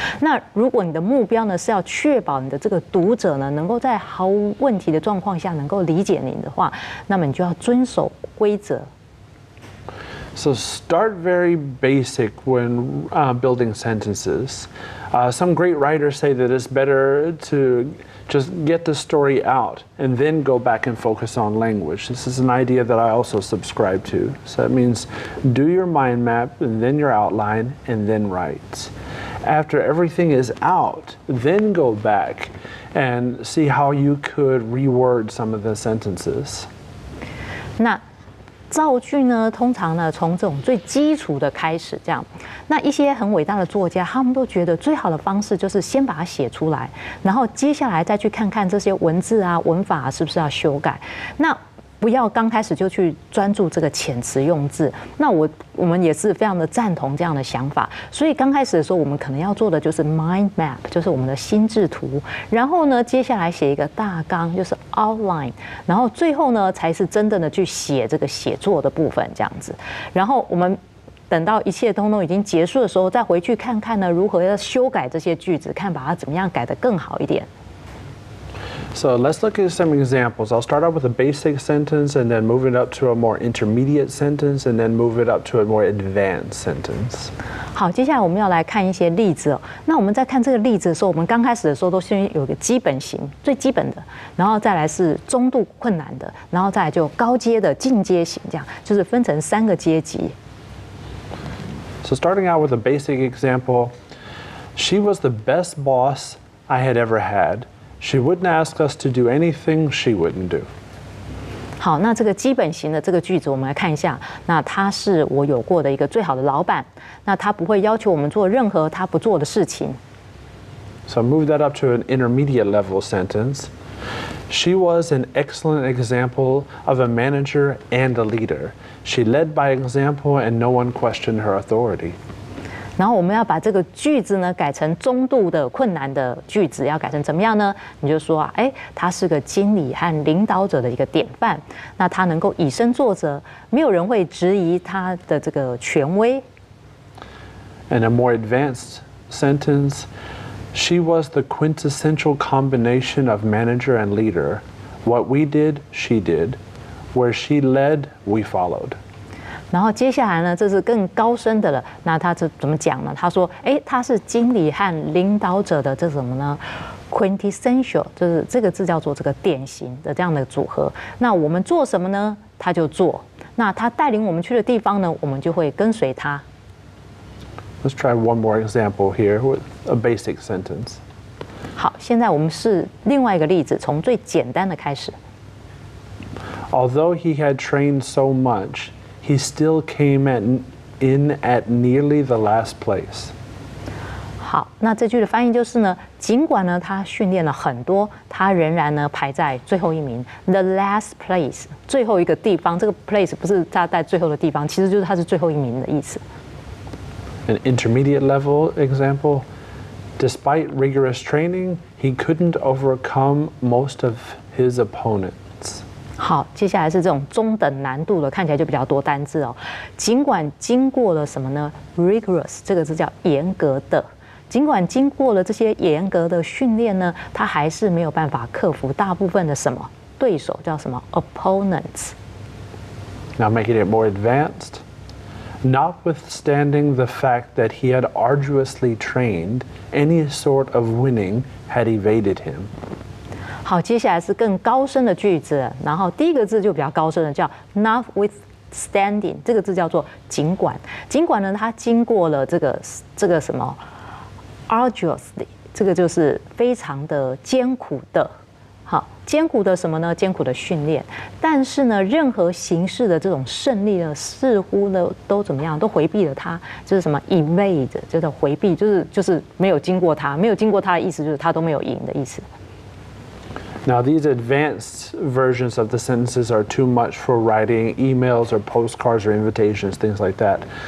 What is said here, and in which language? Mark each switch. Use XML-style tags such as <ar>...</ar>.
<zh>那如果你的目标呢是要确保你的这个读者呢，能够在毫无问题的状况下能够理解你的话，那么你就要遵守规则。</zh> <en>So start very basic when building sentences. Some great writers say that it's better to just get the story out and then go back and focus on language. This is an idea that I also subscribe to. So that means do your mind map and then your outline and then write. After everything is out, then go back and see how you could reword some of the sentences.</en> <zh>那造句呢，通常呢从这种最基础的开始，这样。那一些很伟大的作家，他们都觉得最好的方式就是先把它写出来，然后接下来再去看看这些文字啊、文法啊是不是要修改。那不要刚开始就去专注这个遣词用字。那我们也是非常的赞同这样的想法。所以刚开始的时候，我们可能要做的就是 mind map， 就是我们的心智图。然后呢，接下来写一个大纲，就是 outline。然后最后呢，才是真正的去写这个写作的部分，这样子。然后我们等到一切通通已经结束的时候，再回去看看呢，如何要修改这些句子，看把它怎么样改得更好一点。</zh> <en>So let's look at some examples. I'll start out with a basic sentence and then move it up to a more intermediate sentence and then move it up to a more advanced sentence.</en> <zh>好，接下来我们要来看一些例子哦。那我们在看这个例子的时候，我们刚开始的时候都先有一个基本型，最基本的，然后再来是中度困难的，然后再来就高阶的进阶型，这样就是分成3个阶级。</zh> <en>So starting out with a basic example, she was the best boss I had ever had. She wouldn't ask us to do anything she wouldn't do.</en> <zh>好，那这个基本型的这个句子，我们来看一下。那他是我有过的一个最好的老板，那他不会要求我们做任何他不做的事情。</zh> <en>So move that up to an intermediate level sentence. She was an excellent example of a manager and a leader. She led by example and no one questioned her authority.</en> <zh>然后我们要把这个句子呢改成中度的困难的句子，要改成怎么样呢？你就说啊，他是个经理和领导者的一个典范，那他能够以身作则，没有人会质疑他的这个权威。</zh> <en>And a more advanced sentence, She was the quintessential combination of manager and leader. What we did, she did. Where she led, we followed.</en> <zh>然后接下来呢，这是更高深的了。那他这怎么讲呢？他说，他是经理和领导者的这什么呢 ？quintessential， 就是这个字叫做这个典型的这样的组合。那我们做什么呢？他就做。那他带领我们去的地方呢，我们就会跟随他。</zh> <en>Let's try one more example here with a basic sentence.</en> <zh>好，现在我们是另外一个例子，从最简单的开始。</zh> <en>Although he had trained so much, he still came in at nearly the last place.</en> <zh>好，那这句的翻译就是呢，尽管呢他训练了很多，他仍然呢排在最后一名 ，</zh> <en>the last place，</en> <zh>最后一个地方。这个 place 不是他在最后的地方，其实就是他是最后一名的意思。</zh> <en>An intermediate level example, despite rigorous training, he couldn't overcome most of his opponents.</en> <zh>好，接下来是这种中等难度的，看起来就比较多单字哦。尽管经过了什么呢 ？rigorous 这个字叫严格的。尽管经过了这些严格的训练呢，他还是没有办法克服大部分的什么对手，叫什么 opponents。</zh> <en>Now making it more advanced. Notwithstanding the fact that he had arduously trained, any sort of winning had evaded him.</en> <zh>好，接下来是更高深的句子，然后第一个字就比较高深的，叫 notwithstanding， 这个字叫做尽管。尽管呢，他经过了这个什么 arduously， 这个就是非常的艰苦的。好，艰苦的什么呢？艰苦的训练，但是呢，任何形式的这种胜利呢，似乎呢都怎么样，都回避了他，就是什么 evade， 就是回避，就是没有经过他，没有经过他的意思就是他都没有赢的意思。</zh> <en>Now, these advanced versions of the sentences are too much for writing emails or postcards or invitations, things like that.</en>